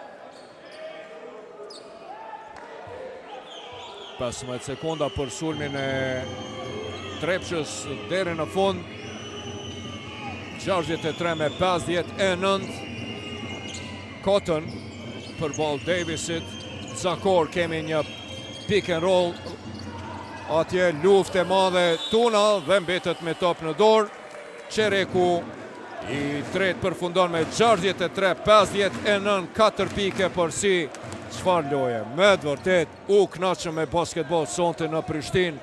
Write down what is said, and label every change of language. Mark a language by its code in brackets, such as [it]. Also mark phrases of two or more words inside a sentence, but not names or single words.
[sq] 15 sekonda për sulmin e Trepçës deri në fund. 63 me 59. Koton për ball Davisit. Zakor, kemi një [en] pick and roll. [sq] Atje luftë e madhe Tuna dhe mbetet me top në dorë. Qereku i tretë përfundon me 63-59, 4 pike për si. Çfarë loje, me të vërtet u kënaqëm me basketbol sonte në Prishtinë.